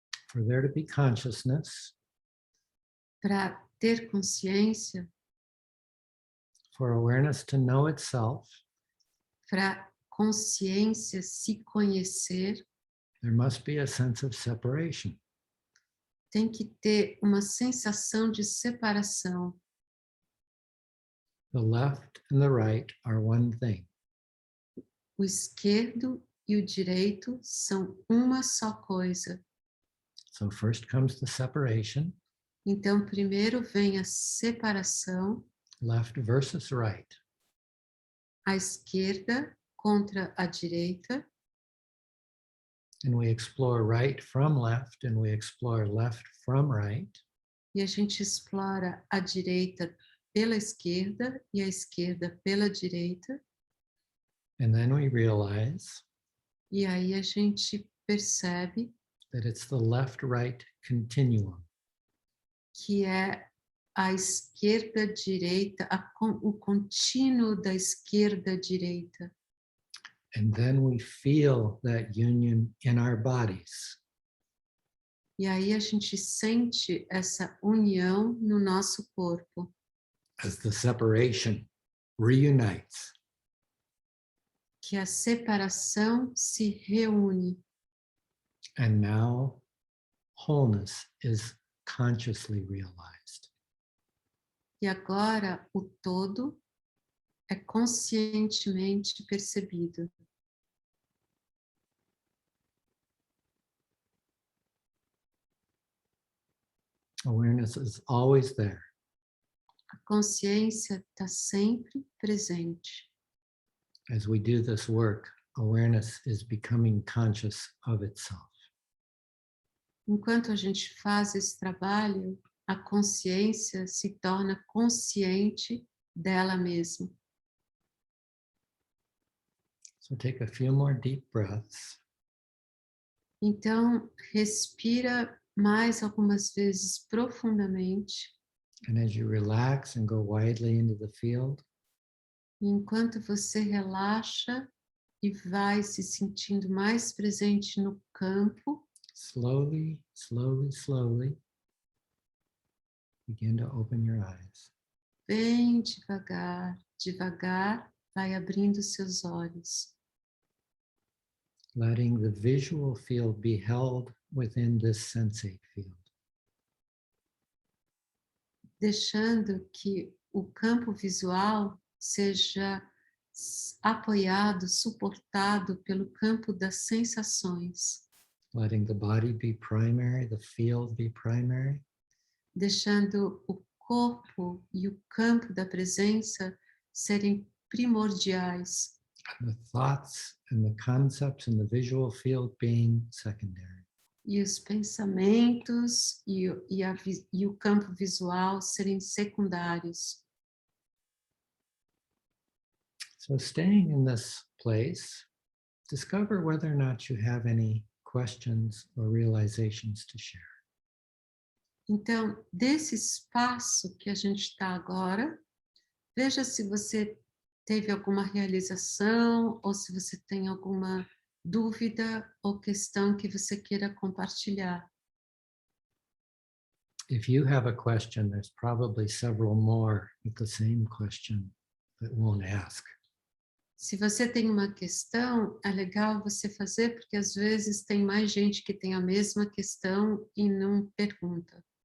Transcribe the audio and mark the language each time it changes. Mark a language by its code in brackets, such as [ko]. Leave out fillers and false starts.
[en] For there to be consciousness, [pt] Para ter consciência, [en] for awareness to know itself, [pt] para consciência se conhecer, [en] there must be a sense of separation. [pt] tem que ter uma sensação de separação. [en] The left and the right are one thing. [pt] O esquerdo e o direito são uma só coisa. [en] So first comes the separation, [pt] Então, primeiro vem a separação, [en] left versus right. [pt] a esquerda contra a direita, [en] And we explore right from left and we explore left from right. [pt] e a gente explora a direita pela esquerda e a esquerda pela direita, [en] And then we realize [pt] e aí a gente percebe [en] that it's the left-right continuum. [pt] que é a esquerda-direita, o contínuo da esquerda-direita. [en] And then we feel that union in our bodies. [pt] E aí a gente sente essa união no nosso corpo, [en] As the separation reunites. [pt] que a separação se reúne. [en] And now wholeness is consciously realized. [pt] E agora o todo é conscientemente percebido. [en] Awareness is always there. [pt] A consciência está sempre presente. [en] As we do this work, awareness is becoming conscious of itself. [pt] Enquanto a gente faz esse trabalho, a consciência se torna consciente dela mesma. [en] So take a few more deep breaths. [pt] Então, respira mais algumas vezes profundamente. [en] And as you relax and go widely into the field, [pt] E enquanto você relaxa e vai se sentindo mais presente no campo, [en] slowly, slowly, slowly, begin to open your eyes. [pt] bem devagar, devagar, vai abrindo seus olhos, [en] Letting the visual field be held within this sensate field. [pt] deixando que o campo visual seja apoiado, suportado pelo campo das sensações, [en] Letting the body be primary, the field be primary, [pt] deixando o corpo e o campo da presença serem primordiais [en] the thoughts and the concepts in the visual field being secondary. [pt] e os pensamentos e o campo visual serem secundários. [en] So staying in this place, discover whether or not you have any questions or realizations to share. [pt] Então, desse espaço que a gente está agora, veja se você teve alguma realização ou se você tem alguma dúvida ou questão que você queira compartilhar. [en] If you have a question, there's probably several more with the same question that won't ask. [pt] Se você tem uma questão, é legal você fazer, porque às vezes tem mais gente que tem a mesma questão e não pergunta.